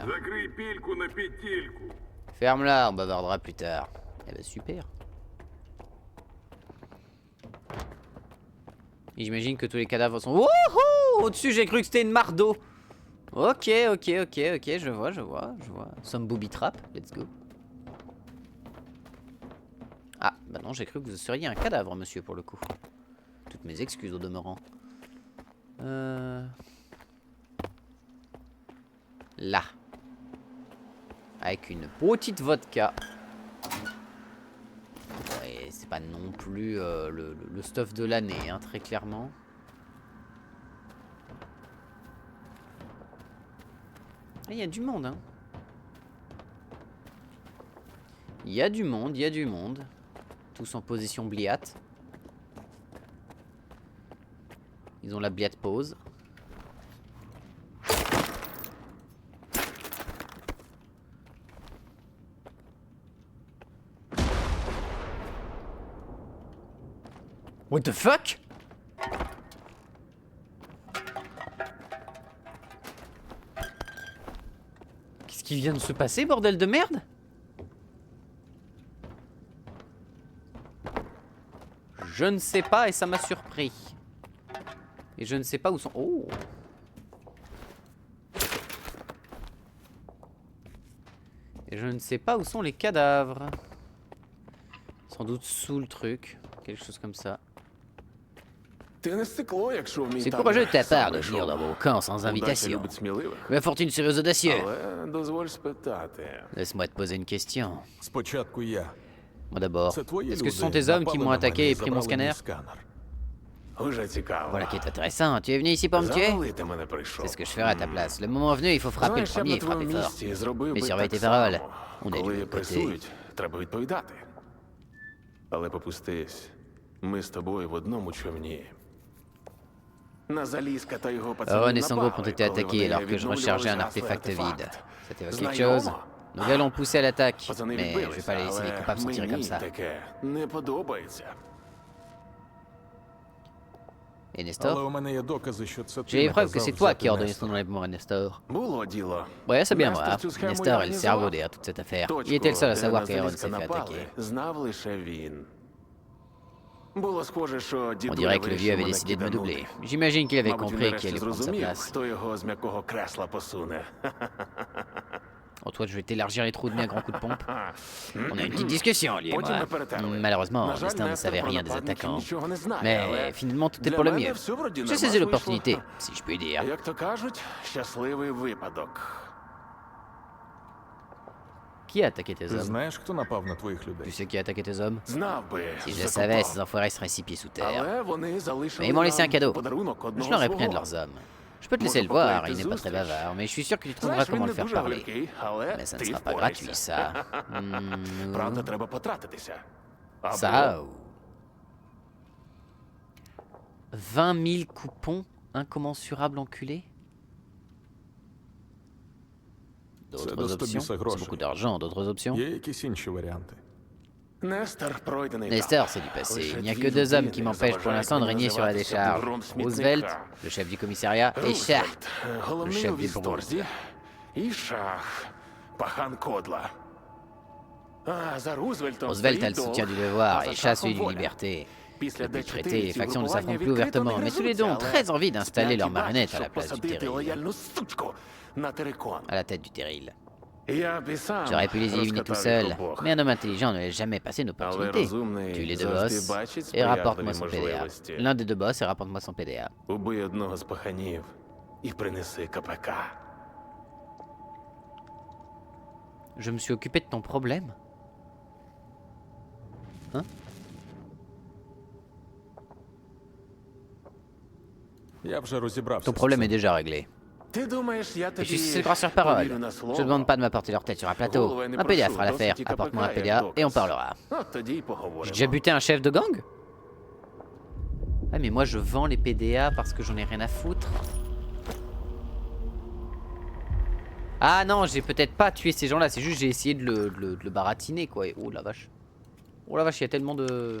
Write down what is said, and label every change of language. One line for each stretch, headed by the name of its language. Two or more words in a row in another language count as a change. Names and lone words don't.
French: Ferme-la, on bavardera plus tard. Eh ben, super. Et j'imagine que tous les cadavres sont... Wouhou! Au-dessus, j'ai cru que c'était une mare d'eau. Ok, je vois.
English: Some booby trap, let's go.
French: Ah, bah non, j'ai cru que vous seriez un cadavre, monsieur, pour le coup. Toutes mes excuses au demeurant. Là. Avec une petite vodka. Ouais, c'est pas non plus le stuff de l'année, hein, très clairement. Il y a du monde, hein. Il y a du monde. Tous en position bliate. Ils ont la bliate pose.
English: What the fuck?
French: Qu'est-ce qui vient de se passer, bordel de merde? Je ne sais pas et ça m'a surpris. Et je ne sais pas où sont... Oh! Et je ne sais pas où sont les cadavres. Sans doute sous le truc. Quelque chose comme ça.
Ukrainian: Ти не стекло, якщо вмій
French: C'est
Ukrainian: так
French: courageux de ta
Ukrainian: сам
French: part de
Ukrainian: вийшов.
French: venir dans mon camp sans
Ukrainian: Удача
French: invitation.
Ukrainian: любить сміливих.
French: La fortune serait aux audacieux.
Ukrainian: Але дозволь спитати.
French: Laisse-moi te poser une question.
Ukrainian: Спочатку я.
French: Moi d'abord,
Ukrainian: Це твої
French: est-ce que ce sont
Ukrainian: люди
French: tes hommes qui
Ukrainian: напали
French: m'ont
Ukrainian: на
French: attaqué
Ukrainian: мене
French: et pris mon
Ukrainian: забрали мій
French: scanner?
Ukrainian: сканер. Уже цікаво.
French: Voilà qui est intéressant. Tu es venu ici pour me tuer?
Ukrainian: Завалити мене прийшов.
French: C'est ce que je ferai à ta place. Le moment venu, il faut frapper le
Ukrainian: Знаєш, я б
French: premier
Ukrainian: на
French: et
Ukrainian: твоєму
French: frapper fort.
Ukrainian: місці зробив
French: Mais
Ukrainian: би
French: surveille
Ukrainian: так
French: tes paroles.
Ukrainian: само.
French: On est du
Ukrainian: Коли
French: bon côté.
Ukrainian: пресують, треба відповідати. Але попустись, ми з тобою в одному човні. На Залізка та його пацанів
French: Aaron et Sango ont
Ukrainian: напали,
French: été
Ukrainian: коли
French: attaqués
Ukrainian: вони
French: alors que je
Ukrainian: відновлювали
French: rechargeais un
Ukrainian: згаслий
French: artefact vide.
Ukrainian: артефакт.
French: Ça t'évoque quelque
Ukrainian: Знайомо?
French: chose? Nous allons pousser à l'attaque,
Ukrainian: Пацани
French: mais je vais
Ukrainian: відбилися,
French: pas les laisser les
Ukrainian: але
French: coupables s'en tirer comme
Ukrainian: мені
French: ça.
Ukrainian: таке не подобається.
French: Et
Ukrainian: Але
French: Nestor?
Ukrainian: у мене є докази, що це ти
French: J'ai les preuves que
Ukrainian: наказав
French: c'est toi qui as
Ukrainian: взяти
French: ordonné son
Ukrainian: Нестора.
French: enlèvement à Nestor.
Ukrainian: Було діло.
French: Ouais, c'est bien
Ukrainian: Нестор
French: moi.
Ukrainian: цю схему
French: Nestor est le
Ukrainian: організував.
French: cerveau derrière toute cette affaire.
Ukrainian: Точку,
French: Il était le seul à
Ukrainian: де
French: savoir
Ukrainian: на
French: qu'Aaron
Ukrainian: Залізка
French: s'est fait
Ukrainian: напали,
French: attaquer.
Ukrainian: знав лише він. Було схоже, що
French: On
Ukrainian: дідуля
French: dirait que le vieux
Ukrainian: вирішив
French: avait
Ukrainian: мене
French: décidé de me
Ukrainian: киданути.
French: doubler. J'imagine qu'il avait
Ukrainian: Мабуть, він
French: compris qu'il
Ukrainian: нарешті
French: allait prendre sa
Ukrainian: зрозумів,
French: place.
Ukrainian: хто його з м'якого кресла посуне.
French: Oh, toi, je vais t'élargir les trous de nez à grands coups de pompe. On a une petite discussion, lui et
Ukrainian: Потім ми
French: moi.
Ukrainian: перетерли.
French: Malheureusement,
Ukrainian: На жаль,
French: Destin ne
Ukrainian: Нестор
French: savait
Ukrainian: про
French: rien des
Ukrainian: нападників
French: attaquants.
Ukrainian: нічого не знає, але
French: Mais finalement, tout est
Ukrainian: для
French: pour le
Ukrainian: мене
French: mieux.
Ukrainian: все вроді
French: J'ai
Ukrainian: нормально
French: saisi
Ukrainian: вийшло.
French: l'opportunité, si je puis dire.
Ukrainian: Як то кажуть, щасливий випадок.
French: Qui a attaqué tes
Ukrainian: Ти
French: hommes?
Ukrainian: знаєш, хто напав на твоїх
French: Tu
Ukrainian: людей?
French: sais qui a attaqué tes hommes?
Ukrainian: Знав би,
French: Si je le
Ukrainian: закопав.
French: savais, ces enfoirés seraient six pieds sous terre.
Ukrainian: Але вони залишили
French: Mais ils m'ont laissé un
Ukrainian: нам
French: cadeau.
Ukrainian: подарунок
French: Je
Ukrainian: одного
French: leur ai pris un de
Ukrainian: свого.
French: leurs hommes. Je peux te laisser le
Ukrainian: Може,
French: voir,
Ukrainian: покликати
French: il n'est pas très
Ukrainian: зустріч?
French: bavard, mais je suis sûr que tu trouveras
Ukrainian: Знаєш, він
French: comment
Ukrainian: не
French: le faire
Ukrainian: дуже
French: parler.
Ukrainian: галкий, але
French: Mais ça ne
Ukrainian: ти
French: sera pas
Ukrainian: впорайся.
French: gratuit, ça. Hmm,
Ukrainian: Правда, треба потратитися. Або
French: ça ou... 20 000 coupons incommensurables enculés? D'autres doit options? se C'est grosser. beaucoup d'argent, d'autres options?
Ukrainian: Є якісь інші варіанти? Нестор пройдений
French: Nestor,
Ukrainian: етап.
French: c'est du passé.
Ukrainian: Лише
French: Il n'y a
Ukrainian: дві
French: que deux hommes
Ukrainian: людини
French: qui m'empêchent pour
Ukrainian: заважають
French: l'instant de
Ukrainian: мені
French: régner sur la
Ukrainian: називатися
French: décharge.
Ukrainian: бугром
French: Roosevelt,
Ukrainian: смітника.
French: le chef du commissariat, et Shah,
Ukrainian: Рузвельт,
French: le
Ukrainian: головний
French: chef
Ukrainian: у
French: des
Ukrainian: Вісторзі,
French: Bronzes.
Ukrainian: і Шах, пахан Кодла. А, за Рузвельтом
French: Roosevelt a
Ukrainian: стоїть
French: le soutien
Ukrainian: долг,
French: du devoir
Ukrainian: а за
French: et Shah
Ukrainian: Шахом
French: celui de
Ukrainian: воля.
French: liberté.
Ukrainian: Після
French: Depuis le
Ukrainian: Д4
French: traité, les
Ukrainian: ці
French: factions ne
Ukrainian: групування
French: s'affrontent plus
Ukrainian: відкрито
French: ouvertement,
Ukrainian: не
French: mais tous les deux ont
Ukrainian: гризуться,
French: très envie d'installer
Ukrainian: сплять
French: leur
Ukrainian: і бачать,
French: marionnette à
Ukrainian: щоб
French: la place du
Ukrainian: посадити
French: terril.
Ukrainian: лояльну сучку на терикон.
French: À la tête du terril.
Ukrainian: Я б і сам
French: J'aurais pu les éliminer tout
Ukrainian: розкатав їх
French: seul,
Ukrainian: обох.
French: mais un homme intelligent ne laisse jamais passer une
Ukrainian: Але
French: opportunité.
Ukrainian: розумний
French: Tue les deux
Ukrainian: завжди
French: boss
Ukrainian: бачить
French: et rapporte-moi
Ukrainian: сприятливі
French: son PDA.
Ukrainian: можливості.
French: L'un des deux boss et rapporte-moi son PDA.
Ukrainian: Убий одного з паханів і принеси КПК.
French: Je me suis occupé de ton problème? Hein?
Ukrainian: Я вже розібрався.
French: Ton
Ukrainian: з
French: problème
Ukrainian: цим.
French: est déjà réglé.
Ukrainian: Ти думаєш, я
French: Et
Ukrainian: тобі
French: je suis censé le croire sur parole.
Ukrainian: повірю на
French: Je
Ukrainian: слово?
French: te demande pas de m'apporter leur tête sur un plateau. Un PDA fera l'affaire. Apporte-moi un PDA et on parlera.
Ukrainian: От тоді й
French: J'ai
Ukrainian: поговоримо.
French: déjà buté un chef de gang? Ah mais moi je vends les PDA parce que j'en ai rien à foutre. Ah non, j'ai peut-être pas tué ces gens-là, c'est juste j'ai essayé de le baratiner quoi. Et oh la vache. Oh la vache, il y a tellement de...